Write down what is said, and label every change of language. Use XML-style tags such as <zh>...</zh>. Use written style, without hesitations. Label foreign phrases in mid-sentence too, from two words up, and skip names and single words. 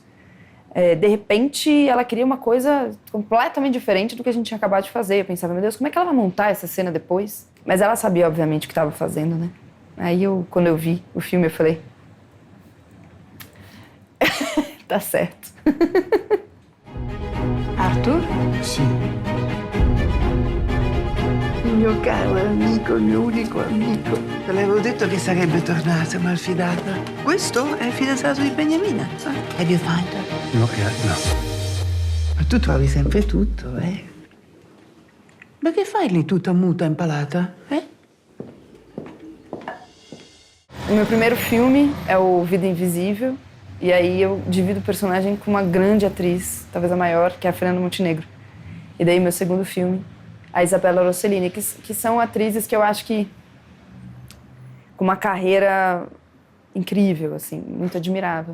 <pt>De repente, ela queria uma coisa completamente diferente do que a gente tinha acabado de fazer. Eu pensava, meu Deus, como é que ela vai montar essa cena depois? Mas ela sabia, obviamente, o que estava fazendo, né? Aí, quando eu vi o filme, eu falei... tá certo. Arthur?</pt> <it>Sì. Il mio caro amico, il mio unico amico. Te l'avevo detto che sarebbe tornato, malfidata. Questo è il fidanzato di Beniamina.</it> <en>Have you found her?</en> <it>No, no. Ma tu trovi sempre tutto, eh? Ma che fai lì tutta muta, impalata, eh?</it> <pt>O meu primeiro filme é o Vida Invisível. E aí eu divido o personagem com uma grande atriz, talvez a maior, que é a Fernanda Montenegro. E daí meu segundo filme, a Isabella Rossellini, que são atrizes que eu acho que com uma carreira incrível, assim, muito admirável.</pt>